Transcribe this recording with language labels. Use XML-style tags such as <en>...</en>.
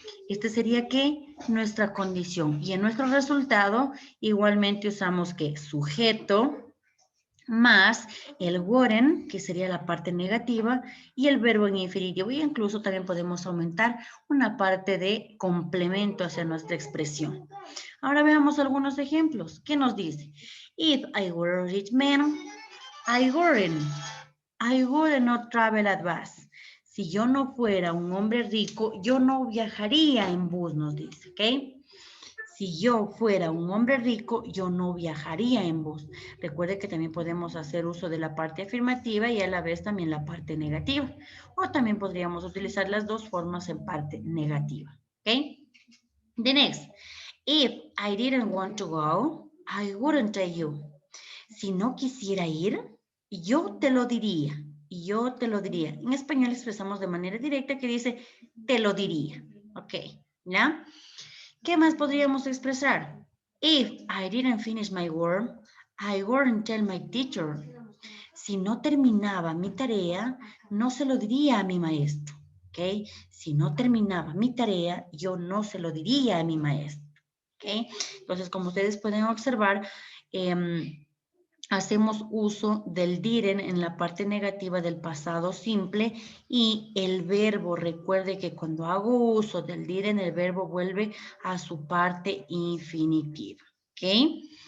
<es>Este sería que nuestra condición. Y en nuestro resultado igualmente usamos que sujeto más el wouldn't, que sería la parte negativa, y el verbo en infinitivo. Y incluso también podemos aumentar una parte de complemento hacia nuestra expresión. Ahora veamos algunos ejemplos. ¿Qué nos dice?</es> <en>If I were a rich man, I wouldn't not travel at bus.</en> <es>Si yo no fuera un hombre rico, yo no viajaría en bus, nos dice, ¿ok? Si yo fuera un hombre rico, yo no viajaría en bus. Recuerde que también podemos hacer uso de la parte afirmativa y a la vez también la parte negativa. O también podríamos utilizar las dos formas en parte negativa.</es> <en>¿Ok? The next. If I didn't want to go, I wouldn't tell you.</en> <es>Si no quisiera ir, yo te lo diría. Yo te lo diría. En español expresamos de manera directa que dice, te lo diría. ¿Ok? ¿Ya? ¿Qué más podríamos expresar?</es> <en>If I didn't finish my work, I wouldn't tell my teacher.</en> <es>Si no terminaba mi tarea, no se lo diría a mi maestro. ¿Ok? Si no terminaba mi tarea, yo no se lo diría a mi maestro. ¿Ok? Entonces, como ustedes pueden observar, hacemos uso del didn't en la parte negativa del pasado simple y el verbo, recuerde que cuando hago uso del didn't, el verbo vuelve a su parte infinitiva, ¿ok?</es>